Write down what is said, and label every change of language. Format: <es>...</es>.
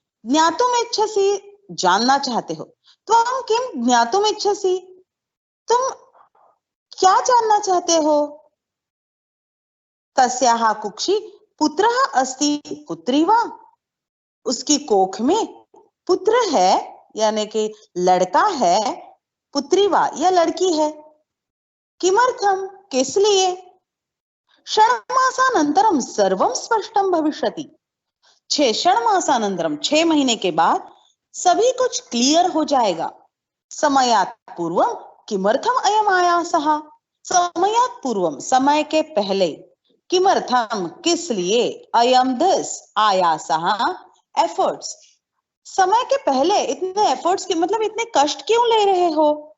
<sa>ज्ञातुम इच्छसि</sa> <hi>जानना चाहते हो।</hi> <sa>त्वं किं ज्ञातुम इच्छसि,</sa> <hi>तुम क्या जानना चाहते हो।</hi> <sa>तस्याः कुक्षि पुत्रः अस्ति पुत्री वा,</sa> <hi>उसकी कोख में पुत्र है यानी कि लड़का है,</hi> <sa>पुत्री वा</sa> <hi>या लड़की है।</hi> <sa>किमर्थम</sa> <hi>किस लिए।</hi> <sa>षण्मासानन्तरं सर्वं स्पष्टं भविष्यति।</sa> <hi>6 महीने के बाद सभी कुछ क्लियर हो जाएगा।</hi> <sa>समयात् पूर्वं किमर्थम अयम आयासः, समयात् पूर्वम</sa> <hi>समय के पहले,</hi> <sa>किमर्थम</sa> <hi>किस लिए,</hi> <sa>अयम</sa> <en>this,</en> <sa>आयासः</sa> <en>efforts,</en> <hi>समय के पहले इतने एफर्ट्स के मतलब इतने कष्ट क्यों ले रहे हो।</hi>